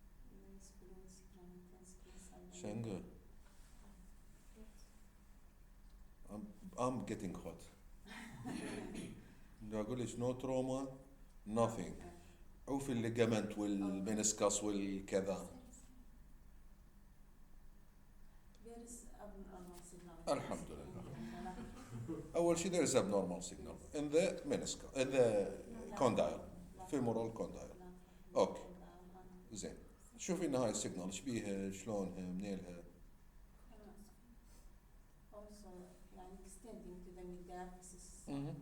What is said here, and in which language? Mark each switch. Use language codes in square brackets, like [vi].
[en] There is fluid signal intensity inside the Shanga. I'm getting hot. [ar] بدي أقول لك [en] no trauma, nothing. [ar] عوف الليجامنت والمنسكس والكذا. [en] There is abnormal signal. [ar] الحمد لله. أول شيء [en] there is abnormal signal in the meniscus, in the condyle, femoral condyle. [ar] أوكي. زين. شوفي إن هاي السيجنال إيش بيها، شلونها، منيلها. [en] Also, يعني extending to the metathesis.